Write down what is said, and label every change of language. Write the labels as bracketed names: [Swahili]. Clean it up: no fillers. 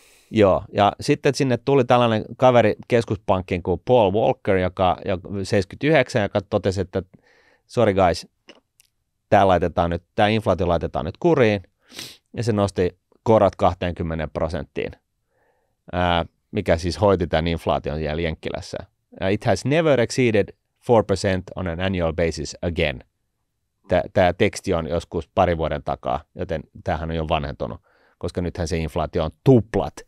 [Finnish] Joo, ja sitten sinne tuli tällainen kaveri keskuspankkiin kuin Paul Volcker, joka 79, joka totesi, että [English] sorry guys, [Finnish] tämä inflaatio laitetaan nyt kuriin, ja se nosti korot 20%, mikä siis hoiti tämän inflaation siellä Jenkkilässä. [English] It has never exceeded 4% on an annual basis again. [Finnish] Tämä teksti on joskus 2 vuoden takaa, joten tämähän on jo vanhentunut, koska nythän se inflaatio on tuplat.